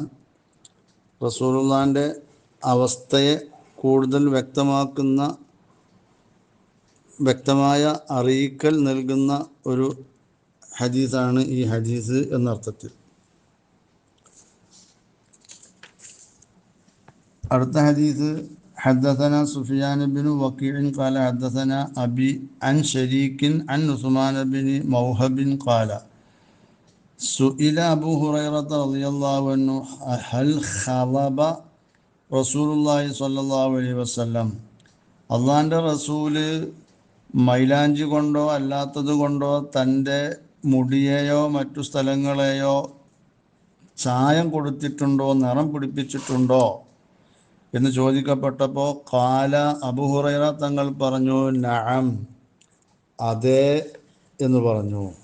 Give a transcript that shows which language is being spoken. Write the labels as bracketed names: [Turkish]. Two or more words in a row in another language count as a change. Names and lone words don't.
[Malayalam] റസൂലുള്ളാഹിൻ്റെ അവസ്ഥയെ കൂടുതൽ വ്യക്തമായ അറിയിക്കൽ നൽകുന്ന ഒരു ഹദീസാണ് ഈ ഹദീസ് എന്നർത്ഥത്തിൽ. അടുത്ത ഹദീസ് [Arabic] حدثنا سفيان بن وكيع قال حدثنا أبي عن شريك عن عثمان بن موهب قال سئل أبو هريرة رضي الله عنه هل خلب رسول الله صلى الله عليه وسلم, [Malayalam] അള്ളാൻ്റെ റസൂല് മൈലാഞ്ചി കൊണ്ടോ അല്ലാത്തത് കൊണ്ടോ തൻ്റെ മുടിയെയോ മറ്റു സ്ഥലങ്ങളെയോ ചായം കൊടുത്തിട്ടുണ്ടോ, നിറം പിടിപ്പിച്ചിട്ടുണ്ടോ എന്ന് ചോദിക്കപ്പെട്ടപ്പോൾ ഖാല അബൂ ഹുറൈറ തങ്ങൾ പറഞ്ഞു നഅം, അതെ എന്ന് പറഞ്ഞു.